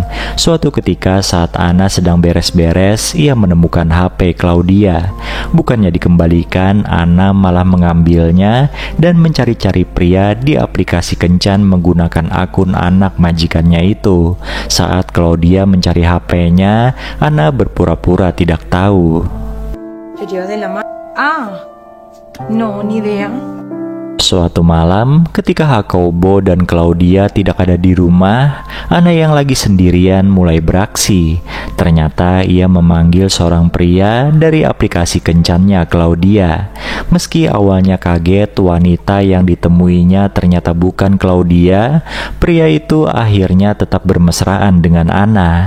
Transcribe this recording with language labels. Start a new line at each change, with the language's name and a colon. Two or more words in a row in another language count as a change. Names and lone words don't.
Indonesian: Suatu ketika saat Ana sedang beres-beres, ia menemukan HP Claudia. Bukannya dikembalikan, Ana malah mengambilnya dan mencari-cari pria di aplikasi kencan menggunakan akun anak majikannya itu. Saat Claudia mencari HP-nya, Ana berpura-pura tidak tahu.
Spanish: No, ni idea.
Indonesian: Suatu malam, ketika Jacobo dan Claudia tidak ada di rumah, Ana yang lagi sendirian mulai beraksi. Ternyata ia memanggil seorang pria dari aplikasi kencannya Claudia. Meski awalnya kaget wanita yang ditemuinya ternyata bukan Claudia, pria itu akhirnya tetap bermesraan dengan Anna.